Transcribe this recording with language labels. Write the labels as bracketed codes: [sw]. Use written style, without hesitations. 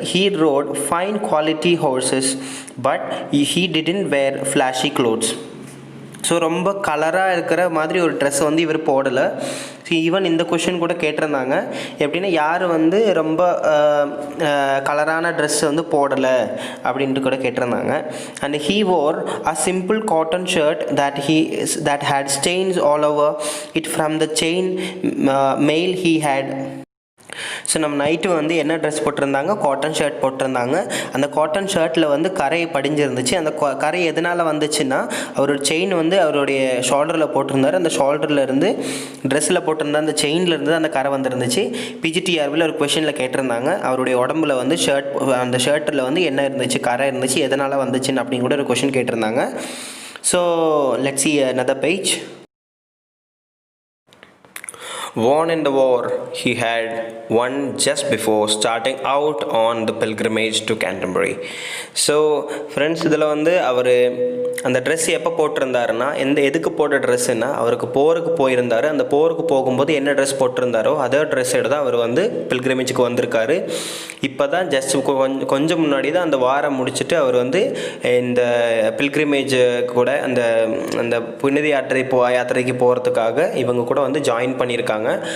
[en] He rode fine quality horses but he didn't wear flashy clothes. [ta] So ரொம்ப கலராக இருக்கிற மாதிரி ஒரு ட்ரெஸ் வந்து இவர் போடலை. ஈவன் இந்த கொஷின் கூட கேட்டிருந்தாங்க, எப்படின்னா யார் வந்து ரொம்ப கலரான ட்ரெஸ் வந்து போடலை அப்படின்ட்டு கூட கேட்டிருந்தாங்க. [en] And he wore a simple cotton shirt that had stains all over it from the chain mail he had. [ta] So நம்ம நைட்டு வந்து என்ன ட்ரெஸ் போட்டிருந்தாங்க? காட்டன் ஷர்ட் போட்டிருந்தாங்க. அந்த காட்டன் ஷர்ட்டில் வந்து கரை படிஞ்சிருந்துச்சு. அந்த கரை எதனால் வந்துச்சுன்னா அவரோட செயின் வந்து அவருடைய ஷோல்டரில் போட்டிருந்தார். அந்த ஷோல்டர்லேருந்து ட்ரெஸ்ஸில் போட்டிருந்த அந்த செயின்லேருந்து அந்த கரை வந்துருந்துச்சு. பிஜிடிஆர்பியில் ஒரு கொஷனில் கேட்டிருந்தாங்க, அவருடைய உடம்புல வந்து அந்த ஷர்ட்டில் வந்து என்ன இருந்துச்சு, கரை இருந்துச்சு, எதனால் வந்துச்சுன்னு அப்படின்னு கூட ஒரு கொஷின் கேட்டிருந்தாங்க. [en] So let's see another page. won in the war he had won just before starting out on the pilgrimage to Canterbury. [ta] So friends, இதில் வந்து அவர் அந்த ட்ரெஸ் எப்போ போட்டிருந்தாருன்னா, எதுக்கு போட்ட ட்ரெஸ்ஸுன்னா, அவருக்கு போருக்கு போயிருந்தார். அந்த போருக்கு போகும்போது என்ன ட்ரெஸ் போட்டிருந்தாரோ அதே ட்ரெஸ் எடுத்து தான் அவர் வந்து பில்கிரிமேஜுக்கு வந்திருக்காரு. இப்போ தான் ஜஸ்ட் கொஞ்சம் முன்னாடி தான் அந்த வாரம் முடிச்சுட்டு அவர் வந்து இந்த பில்கிரிமேஜ் கூட அந்த அந்த புனித யாத்திரைக்கு போகிறதுக்காக இவங்க கூட வந்து ஜாயின் பண்ணியிருக்காங்க.